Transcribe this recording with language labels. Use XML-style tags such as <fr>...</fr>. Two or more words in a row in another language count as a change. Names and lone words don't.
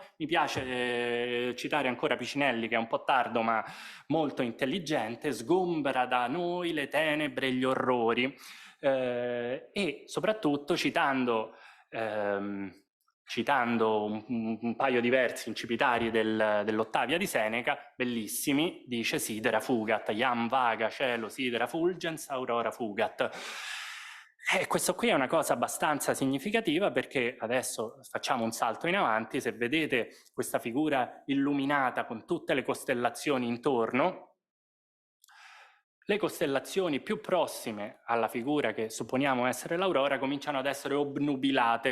<it>Mi piace citare ancora Picinelli, che è un po' tardo ma molto intelligente: sgombra da noi le tenebre e gli orrori, e soprattutto citando un paio di versi incipitari dell'Ottavia di Seneca, bellissimi, dice</it> <la>sidera fugat, iam vaga cielo sidera fulgens, aurora fugat.</la> <it>E questo qui è una cosa abbastanza significativa, perché adesso facciamo un salto in avanti. Se vedete questa figura illuminata con tutte le costellazioni intorno, le costellazioni più prossime alla figura che supponiamo essere l'aurora cominciano ad essere obnubilate.</it>